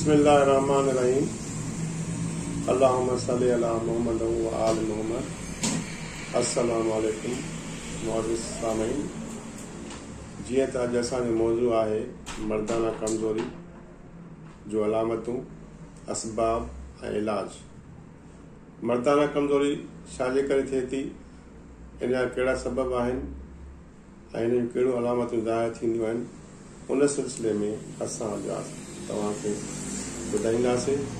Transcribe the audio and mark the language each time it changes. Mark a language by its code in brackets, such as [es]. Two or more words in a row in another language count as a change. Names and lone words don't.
[ar] بسم الله الرحمن الرحيم. اللهم صل على محمد وآل محمد. السلام عليكم [ur] معزز سامعین. [sd] जीअं त अॼु असांजो मौज़ू आहे मर्दाना कमज़ोरी जो अलामतूं, असबाब ऐं इलाज। मर्दाना कमज़ोरी छाजे करे थिए थी, इन जा कहिड़ा सबब आहिनि ऐं इन जूं कहिड़ियूं अलामतूं ज़ाहिर थींदियूं आहिनि, उन सिलसिले में असां तव्हांखे ॿुधाईंदासीं।